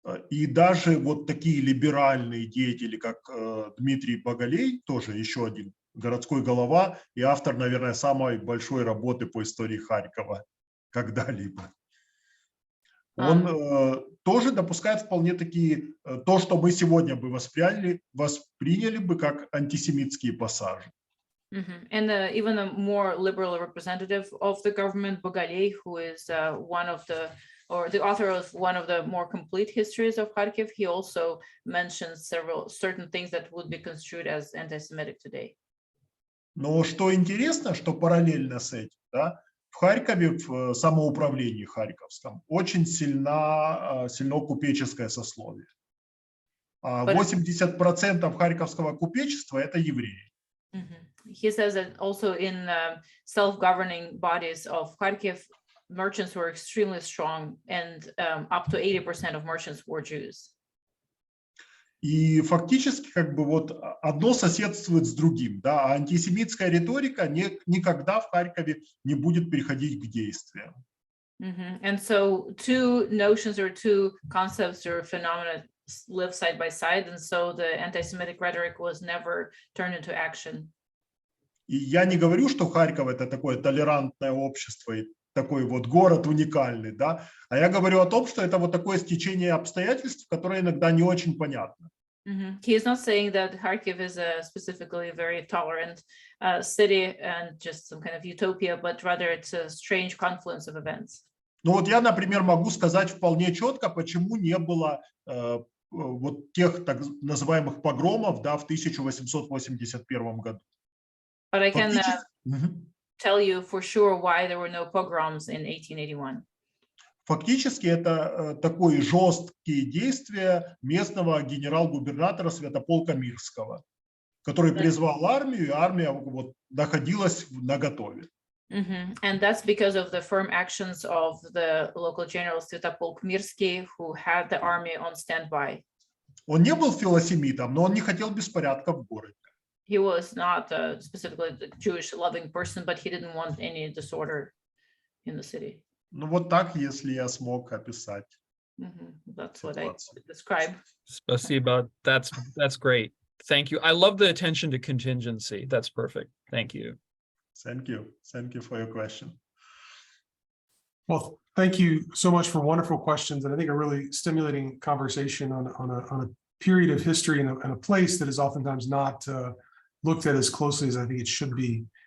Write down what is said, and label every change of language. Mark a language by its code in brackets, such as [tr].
[ru] И даже вот такие либеральные деятели, как Дмитрий Боголей, тоже еще один городской голова и автор, наверное, самой большой работы по истории Харькова когда-либо. Он тоже допускает вполне такие, то, что мы сегодня бы восприняли бы как антисемитские пассажи. [en] And even a more liberal representative of the government, Bogaley, who is one of the, or the author of one of the more complete histories of Kharkiv, he also mentions certain things that would be construed as anti-Semitic today. [ru] Но что интересно, что параллельно с этим, да, в Харькове, в самоуправлении харьковском, очень сильно купеческое сословие. 80% харьковского купечества – это евреи. [en] He says that also in self-governing bodies of Kharkiv, merchants were extremely strong, and up to 80% of merchants were Jews. [ru] И фактически как бы вот одно соседствует с другим, да, а антисемитская риторика никогда в Харькове не будет переходить к действиям. [en] And so two notions or two concepts or phenomena live side by side, and so the anti-Semitic rhetoric was never turned into action. [ru] И я не говорю, что Харьков это такое толерантное общество и такой вот город уникальный, да, а я говорю о том, что это вот такое стечение обстоятельств, которое иногда не очень понятно. [en] He is not saying that Kharkiv is a specifically very tolerant city and just some kind of utopia, but rather it's a strange confluence of events. [ru] Ну вот я, например, могу сказать вполне четко, почему не было вот тех так называемых погромов, да, в 1881 году. [en] But I can tell you for sure why there were no pogroms in 1881. [ru] Фактически это такое жесткие действия местного генерал-губернатора Святополка Мирского, который призвал армию, и армия вот находилась наготове. [en] And that's because of the firm actions of the local general Святополк Мирский, who had the army on standby. [ru] Он не был филосемитом, но он не хотел беспорядка в городе. [en] He was not specifically a Jewish-loving person, but he didn't want any disorder in the city. [ru] Ну вот так, если я смог описать. [en] That's what I describe. [ru] Спасибо. [en] That's great. Thank you. I love the attention to contingency. That's perfect. Thank you. Thank you. Thank you for your question. Well, thank you so much for wonderful questions, and I think a really stimulating conversation on a period of history and a place that is oftentimes not looked at as closely as I think it should be